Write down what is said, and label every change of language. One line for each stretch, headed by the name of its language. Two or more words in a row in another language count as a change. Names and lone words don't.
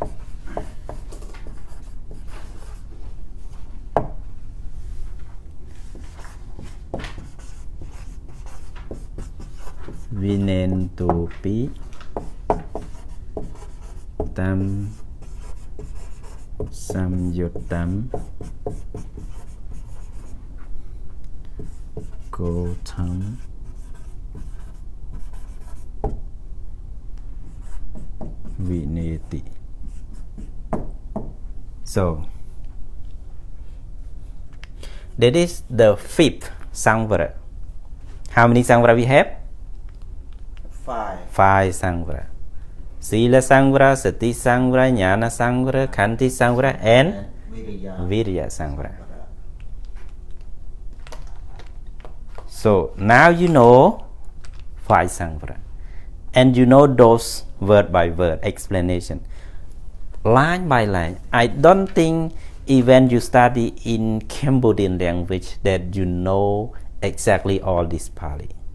Pali: Vinentopi Tam Samyuttam Gotam Vineti.
English: So that is the fifth Sangvara. How many Sangvara we have?
Pali: 5 Sangvara. Sila Sangvara, Sati Sangvara, Jnana Sangvara, Khanti Sangvara,
English: and
Pali: Virya Sangvara.
English: So now you know 5 Sangvara, and you know those word by word explanation, line by line. I don't think even you study in Cambodian language that you know exactly all this Pali.